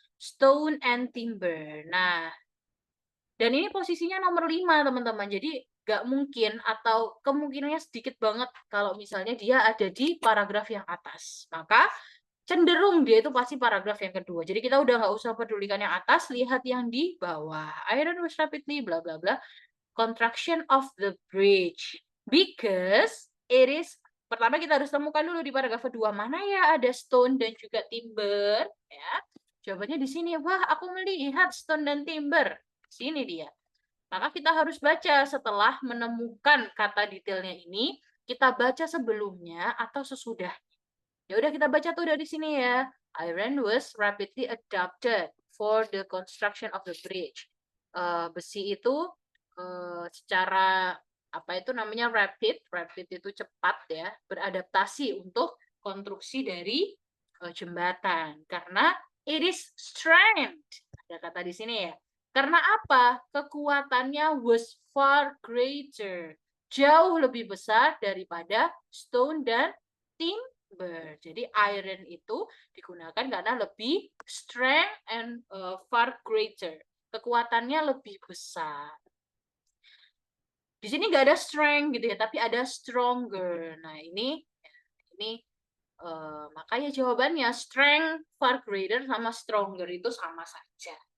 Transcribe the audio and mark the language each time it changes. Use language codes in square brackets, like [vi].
[en] Stone and timber. [id] Nah, dan ini posisinya nomor 5 teman-teman. Jadi nggak mungkin atau kemungkinannya sedikit banget kalau misalnya dia ada di paragraf yang atas. Maka cenderung dia itu pasti paragraf yang kedua. Jadi kita udah nggak usah pedulikan yang atas, lihat yang di bawah. [en] Iron was rapidly, bla bla bla. Construction of the bridge. Because it is, [id] pertama kita harus temukan dulu di paragraf kedua, mana ya ada stone dan juga timber. Ya. Jawabannya di sini. Wah, aku melihat stone dan timber. Sini dia. Maka kita harus baca setelah menemukan kata detailnya ini, kita baca sebelumnya atau sesudah. Ya udah kita baca tuh dari sini ya. [en] Iron was rapidly adapted for the construction of the bridge. [id] Besi itu secara apa itu namanya rapid, rapid itu cepat ya, beradaptasi untuk konstruksi dari jembatan karena [en] it is strength. [id] Ada kata di sini ya. Karena apa? Kekuatannya [en] was far greater. [id] Jauh lebih besar daripada stone dan timber. Jadi iron itu digunakan karena lebih [en] strength and far greater. [id] Kekuatannya lebih besar. Di sini nggak ada strength gitu ya, tapi ada stronger. Nah ini makanya jawabannya [en] strength far greater [id] sama stronger itu sama saja.